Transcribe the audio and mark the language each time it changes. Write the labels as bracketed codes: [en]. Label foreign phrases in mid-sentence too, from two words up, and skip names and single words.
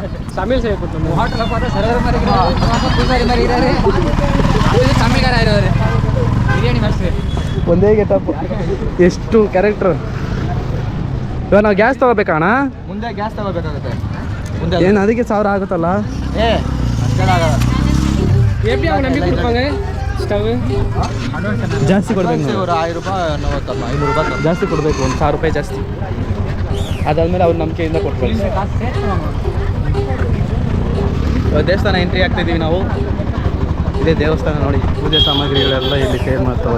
[kn] ತಮಿಳ್ ಸೇರ್ಕೊಟ್ಟು ಹೋಟೆಲ್ ಸರ್ವರ್ ಪೂಜಾರಿ ಮರಿ ಇದ್ದಾರೆ, ತಮಿಳ್ಗಾರ ಇರೋರೆ ಬಿರಿಯಾನಿ ಮಾಡ್ತೀವಿ. ಒಂದೇ ಗೆಟಪ್, ಎಷ್ಟು ಕ್ಯಾರೆಕ್ಟರ್. ಇವಾಗ ನಾವು ಗ್ಯಾಸ್ ತೊಗೋಬೇಕಣ್ಣ. ಮುಂದೆ ಗ್ಯಾಸ್ ತಗೋಬೇಕಾಗುತ್ತೆ. ಮುಂದೆ ಏನು ಅದಕ್ಕೆ 1000 ಆಗುತ್ತಲ್ಲ? ಅಷ್ಟೆಲ್ಲ ಆಗಲ್ಲ. [ta] எப்படி அவங்க நம்பி கொடுப்பாங்க? [kn] ಜಾಸ್ತಿ ಕೊಡಬೇಕು ನಾವು. ಇವರು 1000 ರೂಪಾಯಿ 40 500 ರೂಪಾಯಿ ಜಾಸ್ತಿ ಕೊಡಬೇಕು, ಒಂದು 1000 ರೂಪಾಯಿ ಜಾಸ್ತಿ. ಅದಾದಮೇಲೆ ಅವ್ರ ನಂಬಿಕೆಯಿಂದ ಕೊಟ್ಕೊಳ್ಳಿ. ದೇವಸ್ಥಾನ ಎಂಟ್ರಿ ಆಗ್ತಾಯಿದ್ದೀವಿ ನಾವು. ಇದೇ ದೇವಸ್ಥಾನ ನೋಡಿ, ಪೂಜೆ ಸಾಮಗ್ರಿಗಳೆಲ್ಲ ಇಲ್ಲಿ ಸೇಲ್ ಮಾಡ್ತಾವ್ರೆ.